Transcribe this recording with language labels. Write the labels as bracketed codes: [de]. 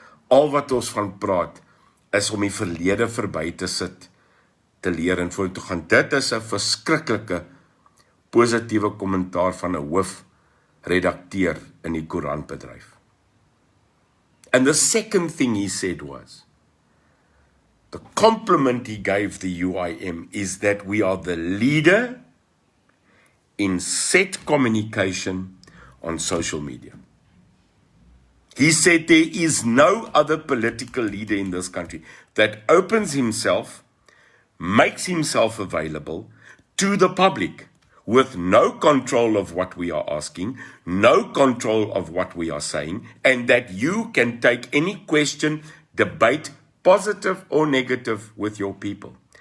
[af] Al wat ons van praat is om die verlede verby te sit, te leer en voor te gaan. Dit is 'n verskriklike positiewe kommentaar van 'n hoofredakteur in die koerantbedryf. [en] And the second thing he said was, the compliment he gave the UIM is that we are the leader in set communication on social media. He said there is no other political leader in this country that opens himself, makes himself available to the public with no control of what we are asking, no control of what we are saying, and that you can take any question, debate, positive or negative, with your people.